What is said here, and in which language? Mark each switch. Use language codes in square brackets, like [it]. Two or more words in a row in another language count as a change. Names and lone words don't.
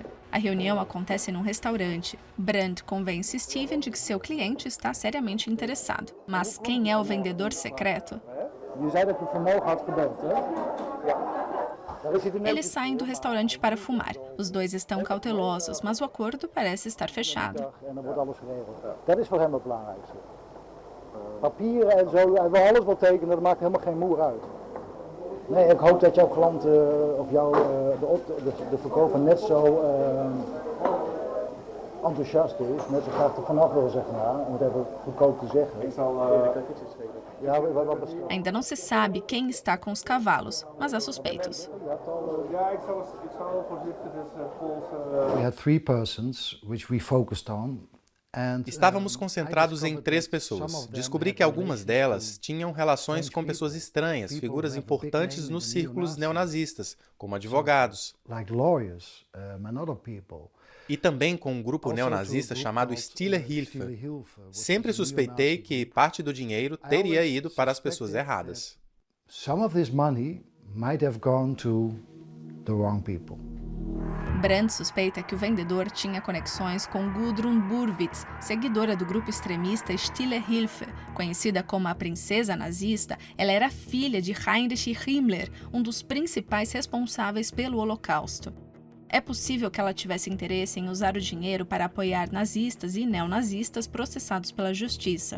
[pt] A reunião acontece num restaurante. Brandt convence Steven de que seu cliente está seriamente interessado. Mas quem é o vendedor secreto? Eles saem do restaurante para fumar. Os dois estão cautelosos, mas o acordo parece estar fechado. [nl] Papieren en zo, hij wil alles wel tekenen, dat maakt helemaal geen moer uit. Nee, ik hoop dat jouw klant of de verkoper net zo enthousiast is, net zo graag er vanaf wil, zeg maar, om het even goedkoop te zeggen. [pt] Ainda não se sabe quem está com os cavalos, mas há suspeitos. [en] We had 3 persons which we focused on. [pt] Estávamos concentrados em 3 pessoas. Descobri que algumas delas tinham relações com pessoas estranhas, figuras importantes nos círculos neonazistas, como advogados. E também com um grupo neonazista chamado Stille Hilfe. Sempre suspeitei que parte do dinheiro teria ido para as pessoas erradas. [en] Some of this money might have gone to the wrong people. [pt] Brandt suspeita que o vendedor tinha conexões com Gudrun Burwitz, seguidora do grupo extremista Stille Hilfe. Conhecida como a princesa nazista, ela era filha de Heinrich Himmler, um dos principais responsáveis pelo Holocausto. É possível que ela tivesse interesse em usar o dinheiro para apoiar nazistas e neonazistas processados pela justiça.